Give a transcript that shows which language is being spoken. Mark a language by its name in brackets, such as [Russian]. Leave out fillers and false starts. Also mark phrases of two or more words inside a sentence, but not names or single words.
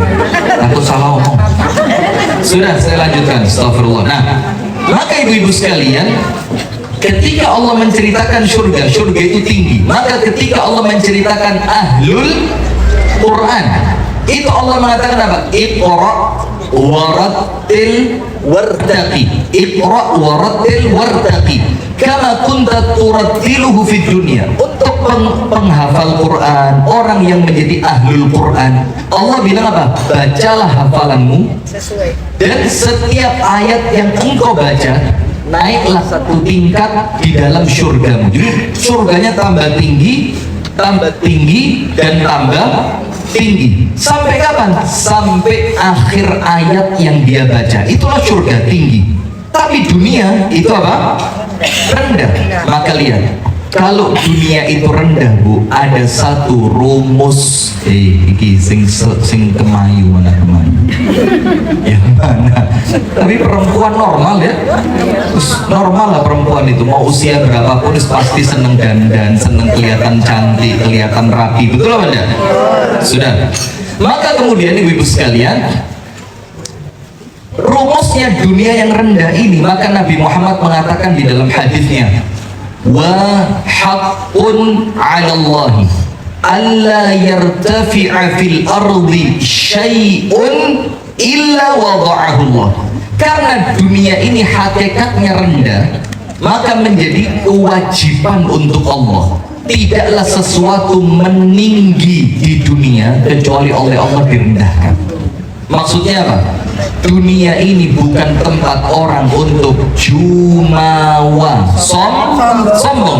[Indonesian] Takut salah omong. Sudah, saya lanjutkan. Astagfirullah. Nah, maka ibu-ibu sekalian, ketika Allah menceritakan surga, surga itu tinggi. Maka ketika Allah menceritakan [Arabic] أهل القرآن, [Indonesian] itu Allah mengatakan apa? [Arabic] اقرأ ورتل وارتق. اقرأ ورتل وارتق كما كنت ترتله في الدنيا. [Indonesian] Untuk penghafal Quran, orang yang menjadi [Arabic] أهل القرآن, [Indonesian] Allah bilang apa? Bacalah hafalanmu dan setiap ayat yang engkau baca, naiklah satu tingkat di dalam surgamu. Jadi surganya tambah tinggi, dan tambah tinggi. Sampai kapan? Sampai akhir ayat yang dia baca. Itulah surga tinggi. Tapi dunia itu apa? Rendah. Maka lihat, kalau dunia itu rendah Bu, ada satu rumus. [Javanese] Iki sing kemayu mana kemayu? [Indonesian] Yang mana? Tapi perempuan normal ya, terus normal lah perempuan itu. Mau usia berapapun pasti seneng dandan, seneng kelihatan cantik, kelihatan rapi. Betul apa enggak? Sudah. Maka kemudian ibu-ibu sekalian, rumusnya dunia yang rendah ini, maka Nabi Muhammad mengatakan di dalam hadisnya, [Arabic] وحق على الله ألا يرتفع في الأرض شيء إلا وضعه الله. [Indonesian] Karena dunia ini hakikatnya rendah, maka menjadi kewajiban untuk Allah, tidaklah sesuatu meninggi di dunia kecuali oleh Allah direndahkan. Maksudnya apa? Dunia ini bukan tempat orang untuk jumawa, sombong.